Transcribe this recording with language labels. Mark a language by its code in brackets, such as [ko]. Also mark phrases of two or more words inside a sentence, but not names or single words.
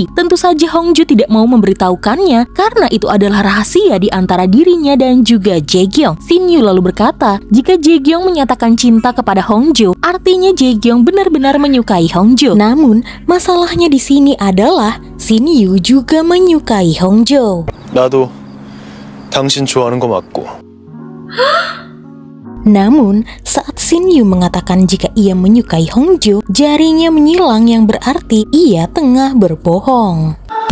[id] Tentu saja Hongjo tidak mau memberitahukannya karena itu adalah rahasia di antara dirinya dan juga Jaekyung. Shin-yu lalu berkata, jika Jaekyung menyatakan cinta kepada Hongjo, artinya Jaekyung benar-benar menyukai Hongjo. Namun, masalahnya di sini adalah Shin-yu juga menyukai Hongjo. [ko] 나도 당신 좋아하는 거 맞고. [id] Namun, saat Shin-yu mengatakan jika ia menyukai Hongjo, jarinya menyilang yang berarti ia tengah berbohong.